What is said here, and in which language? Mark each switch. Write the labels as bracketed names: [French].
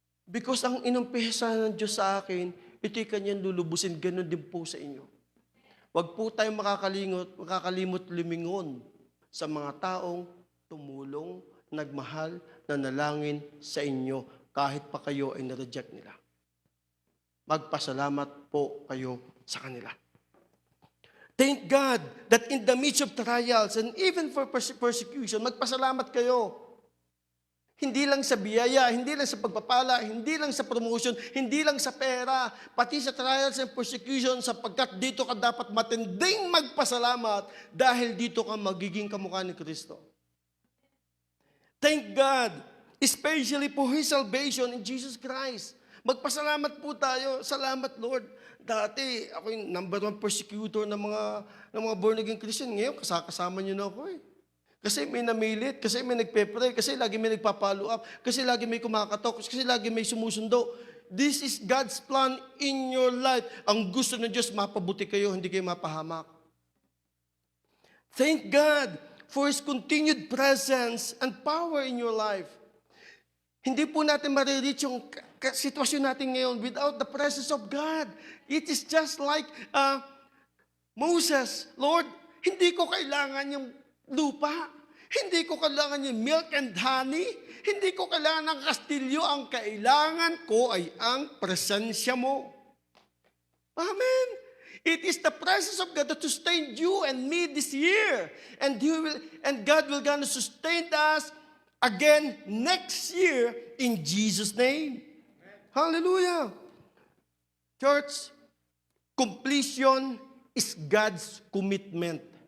[Filipino] Because ang inumpisa ng Diyos sa akin, ito'y kanyang lulubusin, ganun din po sa inyo. Huwag po tayong makakalimot lumingon sa mga taong tumulong, nagmahal, nanalangin sa inyo kahit pa kayo ay na-reject nila. Magpasalamat po kayo sa kanila. [English] Thank God that in the midst of trials and even for persecution, [Filipino] magpasalamat kayo. Hindi lang sa biyaya, hindi lang sa pagpapala, hindi lang sa promotion, hindi lang sa pera, pati sa [English] trials and persecution, [Filipino] sapagkat dito ka dapat matinding magpasalamat dahil dito ka magiging kamukha ni Kristo. [English] Thank God, especially for His salvation in Jesus Christ. [Filipino] Magpasalamat po tayo. Salamat, Lord. Dati, ako yung number 1 persecutor ng mga born-again Christian. Ngayon, kasama niyo na ako eh. Kasi may namilit, kasi may nagpe-pray, kasi lagi may nagpa-follow up, kasi lagi may kumakatok, kasi lagi may sumusundo. [English] This is God's plan in your life. [Filipino] Ang gusto ng Diyos, mapabuti kayo, hindi kayo mapahamak. [English] Thank God for His continued presence and power in your life. [Filipino] Hindi po natin marireach yung sitwasyon natin ngayon [English] without the presence of God. It is just like Moses, Lord, [Filipino] hindi ko kailangan yung lupa. Hindi ko kailangan yung [English] milk and honey. [Filipino] Hindi ko kailangan ng kastilyo. Ang kailangan ko ay ang presensya mo. [English] Amen. It is the presence of God that sustained you and me this year. And God will gonna sustain us again next year in Jesus' name. Hallelujah. Church, completion is God's commitment.